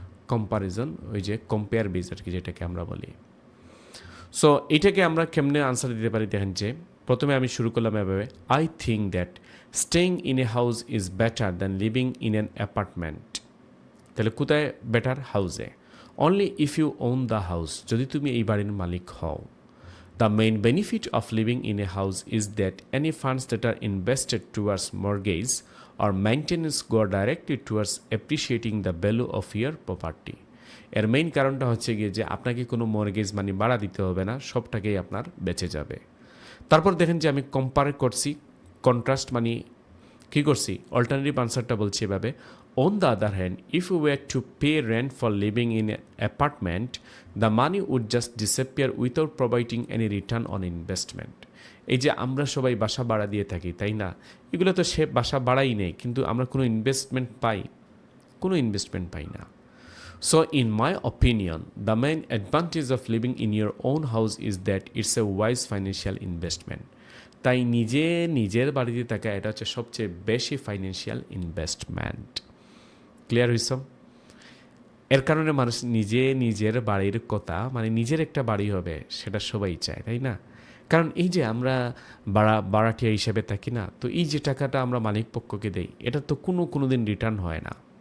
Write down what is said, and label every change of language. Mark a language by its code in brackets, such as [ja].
[bn] Comparison, ওই যে compare base আর কি, যেটাকে আমরা বলি। সো এটাকে আমরা কেমনে আনসার দিতে পারি দেখেন যে প্রথমে আমি শুরু করলাম এভাবে, [en] I think that staying in a house is better than living in an apartment. [bn] তাহলে কোথায় বেটার? হাউসে। [en] only if you own the house, [bn] যদি তুমি এই বাড়ির মালিক হও। [en] The main benefit of living in a house is that any funds that are invested towards mortgage or maintenance go directly towards appreciating the value of your property. [bn] এর main কারণটা হচ্ছে গিয়ে যে আপনাকে কোনো মর্গেজ মানি ভাড়া দিতে হবে না, সবটাকেই আপনার বেঁচে যাবে। তারপর দেখেন যে আমি কম্পেয়ার করছি, কন্ট্রাস্ট মানি কী করছি, অল্টারনেটিভ আনসারটা বলছি এভাবে, [en] on the other hand, if you were to pay rent for living in an apartment, the money would just disappear without providing any return on investment. [bn] এই যে আমরা সবাই বাসা ভাড়া দিয়ে থাকি, তাই না? এগুলো তো সে বাসা ভাড়াই নেই, কিন্তু আমরা কোনো ইনভেস্টমেন্ট পাই? কোনো ইনভেস্টমেন্ট পাই না। [en] So in my opinion, the main advantage of living in your own house is that it's a wise financial investment. [bn] তাই নিজের বাড়িতে থাকা এটা হচ্ছে সবচেয়ে বেশি ফাইন্যান্সিয়াল ইনভেস্টমেন্ট। ক্লিয়ার হইছ? এর কারণে মানুষ নিজের বাড়ির কথা, মানে নিজের একটা বাড়ি হবে সেটা সবাই চায়, তাই না? কারণ এই যে আমরা ভাড়াটিয়া হিসেবে থাকি না, তো এই যে টাকাটা আমরা মালিক পক্ষকে দেই, এটা তো কোনো দিন রিটার্ন হয় না।